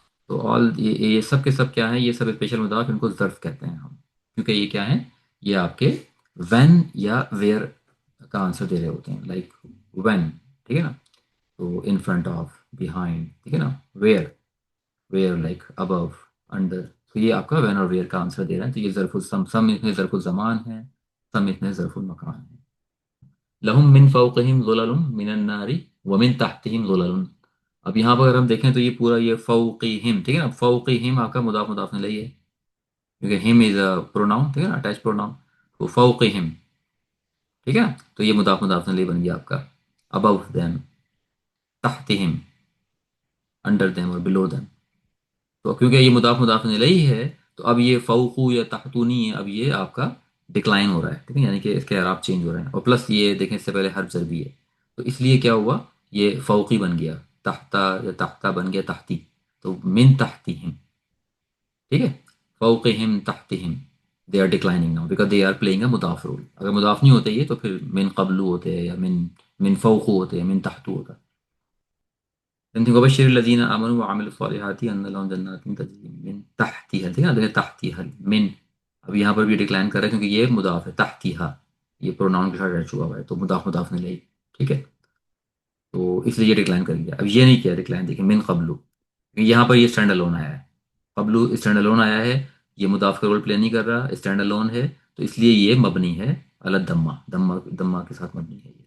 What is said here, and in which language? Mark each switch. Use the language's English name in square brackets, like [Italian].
[Urdu] تو آل یہ سب کے سب کیا ہیں؟ یہ سب اسپیشل مضاف، ان کو ظرف کہتے ہیں ہم، کیونکہ یہ کیا ہیں؟ یہ آپ کے وین یا ویئر کا آنسر دے رہے ہوتے ہیں. لائک وین، ٹھیک ہے نا، تو [English] in front of, behind, [Urdu] ٹھیک ہے نا. Where like [English] Above, under. [Urdu] تو یہ آپ کا وین اور ویئر کا آنسر دے رہا ہے. تو یہ سم اس میں ظرف الزمان ہے، سم اس میں ظرف المکان ہے. [Arabic] لہم من فوقہم ظلل من النار ومن تحتہم ظلل. [Urdu] اب یہاں پر اگر ہم دیکھیں تو یہ پورا یہ فوقہم، ٹھیک ہے نا. فوقہم آپ کا مضاف الیہ ہے، کیونکہ [English] ہم is a pronoun, [Urdu] ٹھیک ہے نا، [English] Attach pronoun. [Urdu] تو فوقہم، ٹھیک ہے نا. تو یہ مضاف الیہ بن گیا آپ کا. [English] above them, تحتہم، under them [Urdu] اور [English] Below them. [Urdu] تو کیونکہ یہ مضاف الیہ ہے تو اب یہ فوقو یا تحتونی ہے، اب یہ آپ کا ڈکلائن ہو رہا ہے، ٹھیک ہے، یعنی کہ اس کے اعراب چینج ہو رہے ہیں. اور پلس یہ دیکھیں اس سے پہلے حرف جر بھی ہے، تو اس لیے کیا ہوا؟ یہ فوقی بن گیا، تحتا یا تحتا بن گیا تحتی. تو من تحتہم، ٹھیک ہے. فوقہم تحتہم، [English] They are declining now because they are playing a مضاف role. [Urdu] اگر مضاف نہیں ہوتے یہ تو پھر من قبلو ہوتے ہیں، یا من فوقو ہوتے ہیں، من تحتو ہوتا. [Arabic] وبشر الذین آمنوا وعملوا الصالحات ان لهم جنات تجری من تحتها، [Urdu] ٹھیک ہے نا، [Arabic] تحتها من. [Urdu] اب یہاں پر بھی ڈکلائن کر رہا ہے کیونکہ یہ ایک مضاف ہے، تحتها یہ پروناؤن کے ساتھ اٹیچ ہوا ہوا ہے، تو مضاف الیہ، ٹھیک ہے. تو اس لیے یہ ڈکلائن کر گیا. اب یہ نہیں کیا ڈکلائن، دیکھیں من قبلو، یہاں پر یہ اسٹینڈ الون آیا ہے. قبلو اسٹینڈ الون آیا ہے، یہ مضاف کا رول پلے نہیں کر رہا، اسٹینڈ الون ہے، تو اس لیے یہ مبنی ہے علی الضمہ، ضمہ کے ساتھ مبنی ہے.